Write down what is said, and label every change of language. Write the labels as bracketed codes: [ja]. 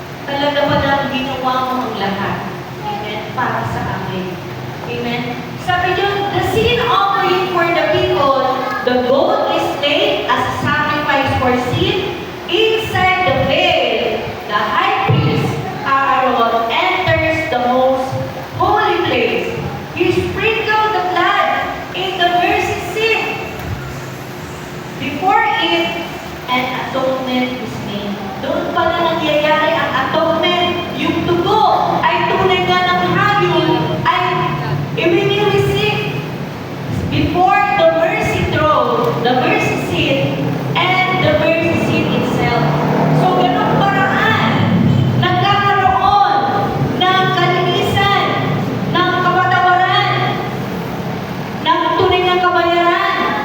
[tl] Talaga pa na ginawa mo ang lahat. Amen. Para sa amin. Amen. Sabi niyo, [en] the sin offering for the people, the goat is laid as a sacrifice for sin. Inside the veil, the high priest, Aaron, enters the most holy place. He sprinkled the blood in the mercy seat. Before it, an atonement is made. [tl] Doon pala nangyayari ang atonement. Yung dugo ay tunay nga ng hayop ay i-receive [en] before the mercy throne, the mercy seat, and the mercy seat itself. [tl] So, ganun paraan, nagkakaroon ng kalinisan, ng kapatawaran, ng tunay ng kabayaran.